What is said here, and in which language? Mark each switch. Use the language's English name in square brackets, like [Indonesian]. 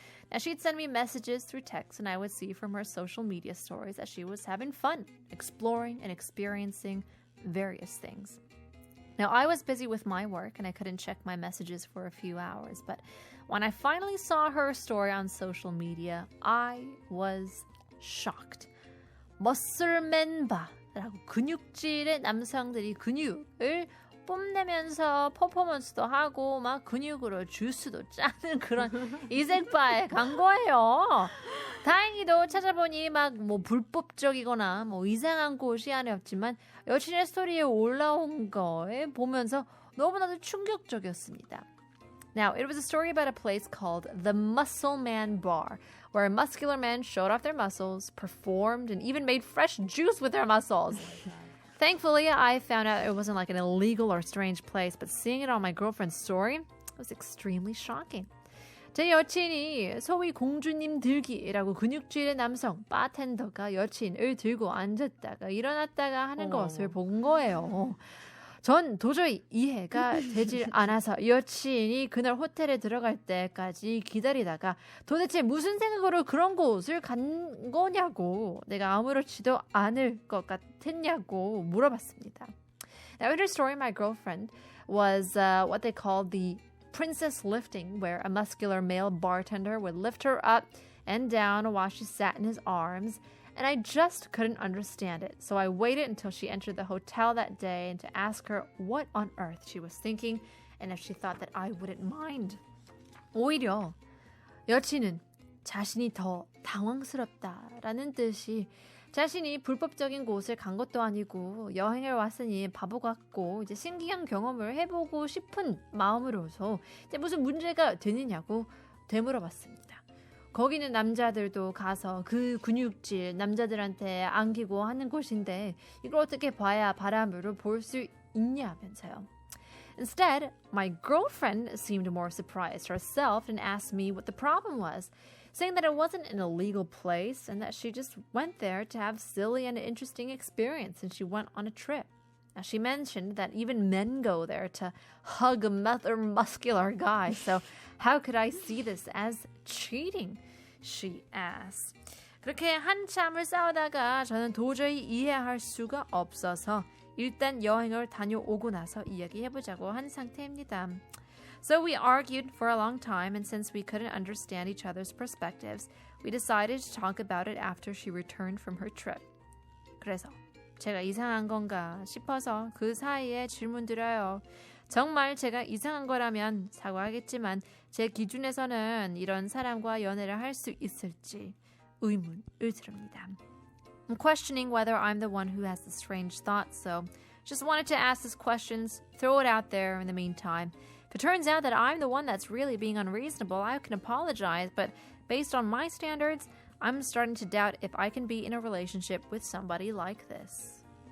[English] Now, she'd send me messages through text and I would see from her social media stories that she was having fun, exploring and experiencing various things. Now, I was busy with my work and I couldn't check my messages for a few hours, but when I finally saw her story on social media, I was shocked. [Korean] 머슬맨바라고 근육질의 남성들이 근육을 뽐내면서 퍼포먼스도 하고 막 근육으로 주스도 짜는 그런 이색바에 간 거예요. 다행히도 찾아보니 막 뭐 불법적이거나 뭐 이상한 곳이 아니었지만 여친의 스토리에 올라온 거에 보면서 너무나도 충격적이었습니다. [English] Now, it was a story about a place called the Muscle Man Bar, where muscular men showed off their muscles, performed, and even made fresh juice with their muscles. Thankfully, I found out it wasn't like an illegal or strange place, but seeing it on my girlfriend's story was extremely shocking. [Korean] 제 여친이 소위 공주님 들기라고 근육질의 남성 바텐더가 여친을 들고 앉았다가 일어났다가 하는 것을 본 거예요. 전 도저히 이해가 되질 않아서 여친이 그날 호텔에 들어갈 때까지 기다리다가 도대체 무슨 생각으로 그런 곳을 간 거냐고 내가 아무렇지도 않을 것 같았냐고 물어봤습니다. [English] Now in her story, my girlfriend was what they called the princess lifting, where a muscular male bartender would lift her up and down while she sat in his arms. And I just couldn't understand it. So I waited until she entered the hotel that day and to ask her what on earth she was thinking and if she thought that I wouldn't mind. [Korean] 오히려 여친은 자신이 더 당황스럽다라는 뜻이 자신이 불법적인 곳을 간 것도 아니고 여행을 왔으니 바보 같고 이제 신기한 경험을 해보고 싶은 마음으로서 이제 무슨 문제가 되느냐고 되물어봤습니다. 거기는 남자들도 가서 그 근육질 남자들한테 안기고 하는 곳인데 이걸 어떻게 봐야 바람으로 볼 수 있냐면서요. [English] Instead, my girlfriend seemed more surprised herself and asked me what the problem was. saying that it wasn't an illegal place and that she just went there to have silly and interesting experience and she went on a trip. Now, she mentioned that even men go there to hug another muscular guy. So how could I see this as cheating? She asked. [Korean] 그렇게 한참을 싸우다가 저는 도저히 이해할 수가 없어서 일단 여행을 다녀오고 나서 이야기해보자고 한 상태입니다. [English] So we argued for a long time, and since we couldn't understand each other's perspectives, we decided to talk about it after she returned from her trip. [Korean] 그래서 제가 이상한 건가 싶어서 그 사이에 질문 드려요. 정말 제가 이상한 거라면 사과하겠지만 제 기준에서는 이런 사람과 연애를 할 수 있을지 의문을 드립니다. [English] I'm questioning whether I'm the one who has the strange thoughts, so just wanted to ask these questions, throw it out there in the meantime. If it turns out that I'm the one that's really being unreasonable, I can apologize, but based on my standards, I'm starting to doubt if I can be in a relationship with somebody like this.